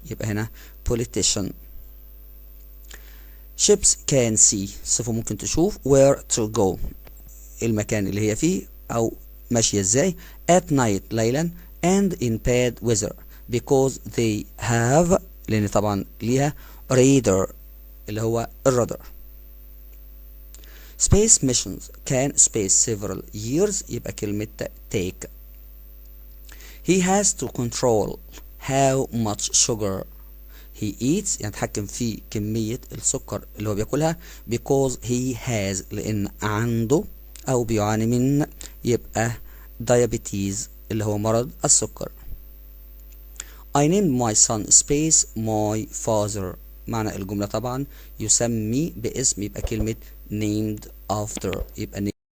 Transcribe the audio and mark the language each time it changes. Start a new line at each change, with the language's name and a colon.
Arabic: يبقى هنا politician.
English: Ships can see
Arabic: صفة ممكن تشوف
English: where to go
Arabic: المكان اللي هي فيه أو ماشية ازاي
English: at night ليلا and in bad weather because they have
Arabic: لأن طبعا ليها
English: radar
Arabic: اللي هو الرادار.
English: Space missions can space several years.
Arabic: يبقى كلمة take.
English: He has to control how much sugar he eats
Arabic: يعني يتحكم في كمية السكر اللي هو بياكلها
English: because he has
Arabic: لأن عنده أو بيعاني من يبقى diabetes اللي هو مرض السكر.
English: I named my son space my father.
Arabic: معنى الجملة طبعا يسمي باسم يبقى كلمة named after يبقى